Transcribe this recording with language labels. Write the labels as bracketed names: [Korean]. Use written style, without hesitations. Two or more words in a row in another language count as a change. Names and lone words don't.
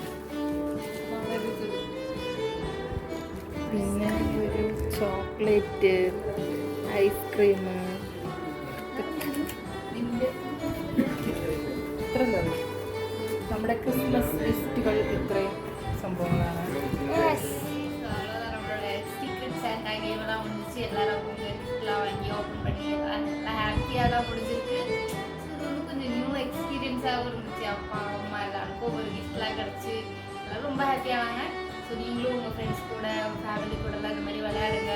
[Malayalam] പിന്നെ ഒരു ചോക്ലേറ്റ്, ഐസ്ക്രീം, ഇത്ര നമ്മുടെ [English] Christmas gifts [Malayalam] ഇത്രയും സംഭവങ്ങളാണ്. [English] Santa game [Tamil] முடிஞ்சிச்சு. எல்லாரும் அவங்க கிஃப்ட்லாம் வாங்கி ஓப்பன் பண்ணி நல்லா ஹாப்பியாலாம் முடிஞ்சிருக்கு. இது வந்து கொஞ்சம் [English] new experience [Tamil] இருந்துச்சு. அப்பா அம்மா எல்லாருக்கும் ஒரு கிஃப்ட்லாம் கிடச்சி எல்லாரும் ரொம்ப ஹாப்பியானாங்க. ஸோ நீங்களும் உங்கள் ஃப்ரெண்ட்ஸ் கூட உங்கள் ஃபேமிலி கூடலாம் இந்த மாதிரி விளையாடுங்க.